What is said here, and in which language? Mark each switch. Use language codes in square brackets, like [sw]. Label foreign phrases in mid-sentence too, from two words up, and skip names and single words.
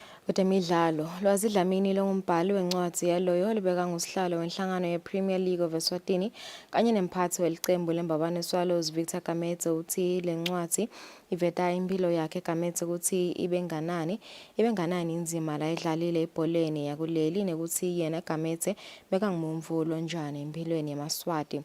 [ss] Kutemidlalo, Lwazi Dlamini longumbhali wencwadi yaloyo libeka ngusihlalo wenhlangano ye-Premier League of Eswatini kanye nemphathi welicembu lembabane Swallows Victor Gamete uthi le ncwadi iveta impilo yakhe Gamete ukuthi ibenganani inzima la idlalile ebholeni yakuleli nekuthi yena Gamete bekangumuntu olonjani empilweni yamaswati.